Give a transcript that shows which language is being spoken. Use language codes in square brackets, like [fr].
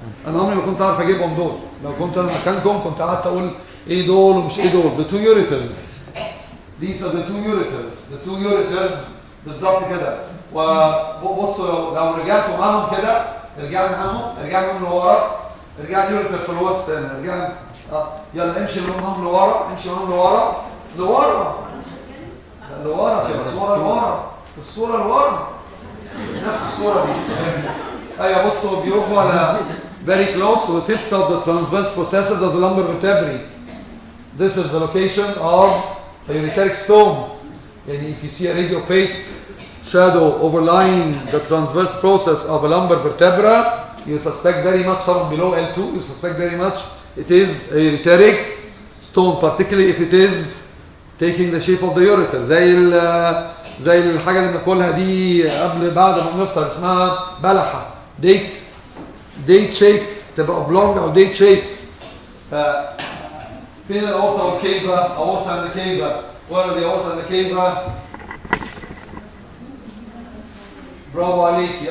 [ar] انا عمري ما كنت عارف اجيبهم دول، لو كنت انا مكانكم كنت قعدت اقول ايه دول ومش ايه دول. [en] the two ureters. These are the two ureters. the two ureters [ar] بالظبط كده. وبصوا لو رجعتوا معاهم كده، رجعنا معاهم لورا، رجع اليوريتر في الوسط هنا، رجعنا يلا امشي معاهم لورا، امشي معاهم لورا في الصوره لورا، في الصوره لورا، نفس الصوره دي. ايوه بصوا بيروحوا على [en] very close to the tips of the transverse processes of the lumbar vertebrae. This is the location of the ureteric stone. And if you see a radiopaque shadow overlying the transverse process of a lumbar vertebra, you suspect very much, someone below L2, you suspect very much it is a ureteric stone, particularly if it is taking the shape of the ureter. [ar] زي الحاجة اللي بناكلها دي بعد ما بنفطر اسمها بلحة. [en] date shaped، تبقى oblong أو date shaped. [ar] فين الأورطة والكيفة؟ أورطة [en] and the cava. Where are the aorta and the cava؟ [ar] برافو عليكي.